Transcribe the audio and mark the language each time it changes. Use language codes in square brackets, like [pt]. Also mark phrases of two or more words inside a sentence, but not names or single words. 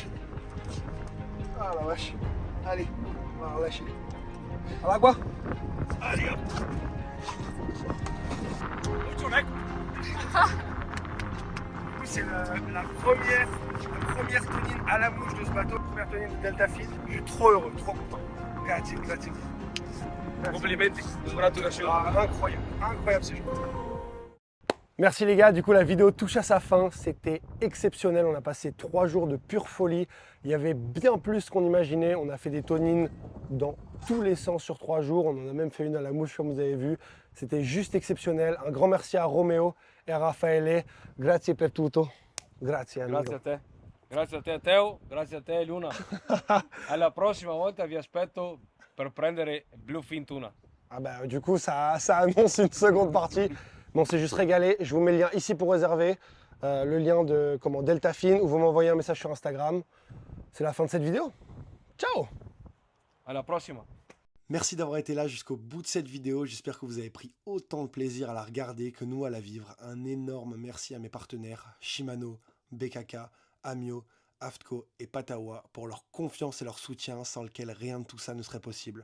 [fr] Ah la vache. Allez, on va relâcher. À la quoi? Allez hop. C'est la première tonine à la mouche de ce bateau, première tonine de Delta Fish. Je suis trop heureux, trop content. [it] Grazie. Complimenti, [en] congratulations. [fr] Incroyable ce jeu. Merci les gars, du coup la vidéo touche à sa fin, c'était exceptionnel, on a passé 3 jours de pure folie, il y avait bien plus qu'on imaginait, on a fait des tonines dans tous les sens sur 3 jours, on en a même fait une à la mouche comme vous avez vu, c'était juste exceptionnel, un grand merci à Roméo et à Raffaele, [it] grazie per tutto, grazie amigo. Grazie a te. Grazie a te Teo, grazie a te Luna. Alla prossima volta vi aspetto per prendere [en] Bluefin Tuna. [fr] Ah bah du coup ça annonce une seconde partie. Bon, c'est juste régalé. Je vous mets le lien ici pour réserver. Le lien de Deltafin, ou vous m'envoyez un message sur Instagram. C'est la fin de cette vidéo. [it] Ciao! Alla prossima. [fr] Merci d'avoir été là jusqu'au bout de cette vidéo. J'espère que vous avez pris autant de plaisir à la regarder que nous à la vivre. Un énorme merci à mes partenaires Shimano, BKK, Amio, Aftco et Patawa pour leur confiance et leur soutien sans lequel rien de tout ça ne serait possible.